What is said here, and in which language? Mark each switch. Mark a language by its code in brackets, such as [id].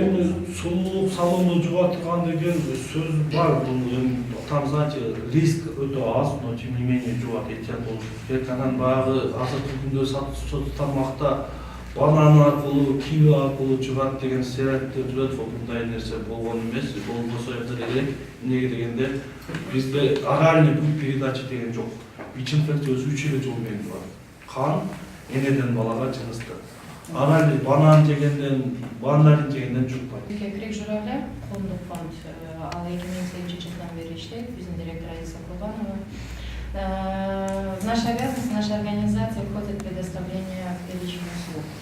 [ky] Эми сулуулук салонду жугатырган деген сөз бар. [ru] Там, знаете, [ky] риск өтө аз, [ru] но тем не менее [ky] жугат, эhtiyat болуш керек. Анан баягы азыркы күндө сатып тармакта банан аркылуу, киви аркылуу жугат деген стереотиптер жүрөт. Мындай нерсе болгон эмес, болбосо керек. Эмнеге дегенде бизде [ru] оральный путь передачи [ky] деген жок. ВИЧ инфекция өзү 3 жол менен бар. Кан, энеден балага жыныстык. Оральный банан жегенден, мандарин жегенден жукпайт. Крик журавля, коомдук фонд, ал 2008 жылдан бери иштейт, биздин директор Алиса Курбанова. [ru] В наши обязанности, наша организация входит в предоставление первичных услуг.